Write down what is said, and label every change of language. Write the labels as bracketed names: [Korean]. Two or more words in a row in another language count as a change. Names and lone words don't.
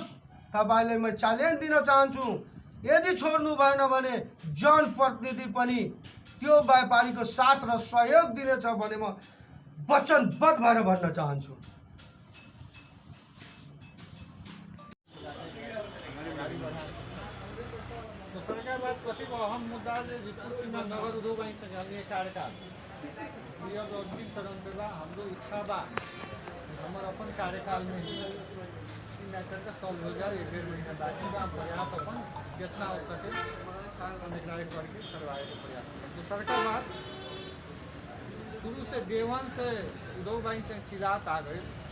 [Nepali] तपाईले म च्यालेन्ज दिन चाहन्छु। यदि छोड्नु भएन भने जनप्रतिनिधि पनि त्यो व्यापारीको साथ र सहयोग दिनेछ भने म वचनबद्ध भएर भन्न चाहन्छु। [Bhojpuri] सरकार बात कति अहम मुद्दा जितपुर सीमा नगर उद्योग आई संघालने कार्यकाल अब अंतिम चरण पे बा। हमरो इच्छा बा हमार अपन कार्यकाल में मैटर का सॉल्व हो जाए। 1.5 महीना बाकी बा। प्रयास अपन जितना हो सके हम करके करवाए के प्रयास करें। तो सरकार बात शुरू से डे 1 से उद्योग बाई से चिरात आ गए।